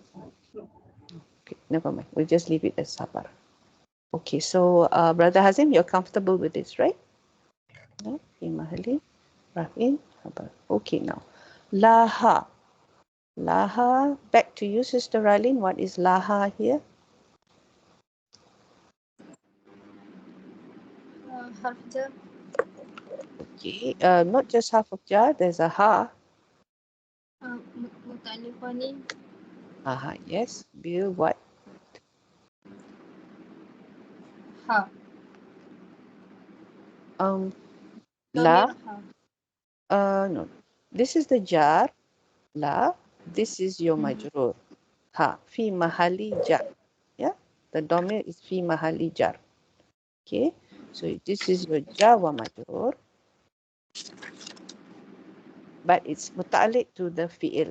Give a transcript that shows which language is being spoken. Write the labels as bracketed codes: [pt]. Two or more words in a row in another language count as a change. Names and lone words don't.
[en] Okay, never mind. We'll just leave it as habar. Okay, so Brother Hazim, you're comfortable with this, right? No? [ar] محل، رفع، خبر. [en] Okay, now. [ar] لها. لها. [en] Back to you, Sister Ralin. What is laha here? [ar] حرف جر. [en] Okay, not just half of jar, there's a ha. [ar] متعلقان. [en] Aha, yes. Bill, what? [ar] ها. La. ضمير ها. [en] No. This is the jar. La. This is your majrur. Ha. [ar] في محل جر. Yeah. [en] The domir is [ar] في محل جر. [en] Okay. So this is your [ar] جار ومجرور. [en] But it's muta'alliq to the fi'il.